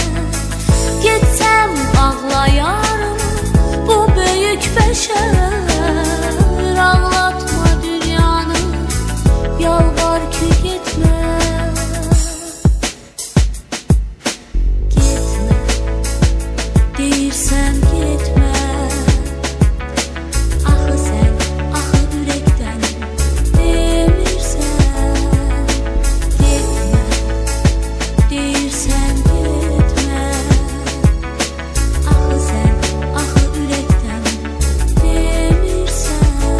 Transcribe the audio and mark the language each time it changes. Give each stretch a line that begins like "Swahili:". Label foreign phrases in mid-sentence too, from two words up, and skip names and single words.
Turkish: Gitsem ağlayarım bu büyük beşer.
Azerbaijani: Ağlatma dünyanı, yalvar ki gitme. Gitme deyirsen gitme. Axı sen, axı ürəkdən demirsən. Gitme deyirsən gitme. Axı sen, axı ürəkdən demirsən.